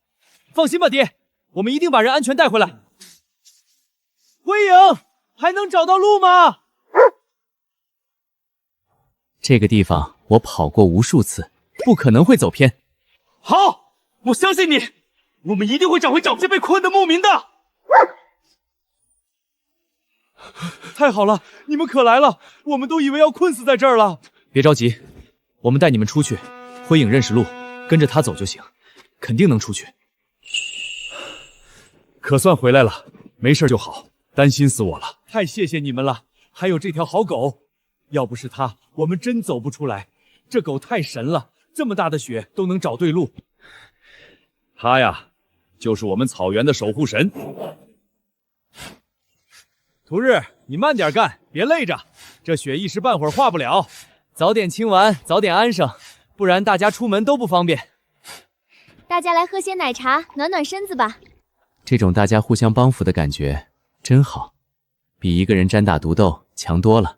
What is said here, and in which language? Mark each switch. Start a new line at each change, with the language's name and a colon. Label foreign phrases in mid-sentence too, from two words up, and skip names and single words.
Chinese: 放心吧，爹，我們一定把人安全帶回來。輝影，還能找到路嗎？這個地方我跑過無數次，不可能會走偏。好，我相信你，我們一定會找回這被困的牧民的。太好了，你們可來了，我們都以為要困死在這兒了。別着急，我們帶你們出去。輝影認識路，跟着他走就行，肯定能出去。可算回來了，沒事就好，擔心死我了。太謝謝你們了，還有這條好狗，要不是它，我們真走不出來。這狗太神了，這麼大的雪都能找對路。它呀，就是我們草原的守護神。屠日，你慢點幹，別累着，這雪一時半會兒化不了。早點清完，早點安生，不然大家出門都不方便。大家來喝些奶茶，暖暖身子吧。這種大家互相幫扶的感覺真好，比一個人單打獨鬥強多了。